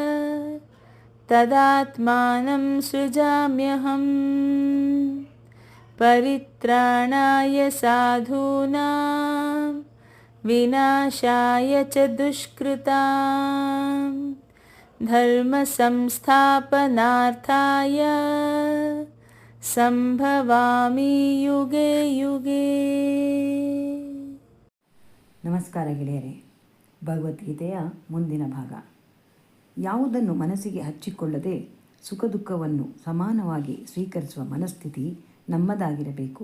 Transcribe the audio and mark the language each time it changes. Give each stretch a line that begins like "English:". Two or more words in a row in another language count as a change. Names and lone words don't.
Sanskrit: तदात्मानं सृजाम्यहं परित्राणाय साधूनां विनाशाय च दुष्कृतां धर्म संस्थापनार्थाय सम्भवामि युगे युगे.
Kannada: ನಮಸ್ಕಾರ ಗೆಳೆಯರೇ. ಭಗವದ್ಗೀತೆಯ ಮುಂದಿನ ಭಾಗ. ಯಾವುದನ್ನು ಮನಸ್ಸಿಗೆ ಹಚ್ಚಿಕೊಳ್ಳದೆ ಸುಖ ದುಃಖವನ್ನು ಸಮಾನವಾಗಿ ಸ್ವೀಕರಿಸುವ ಮನಸ್ಥಿತಿ ನಮ್ಮದಾಗಿರಬೇಕು.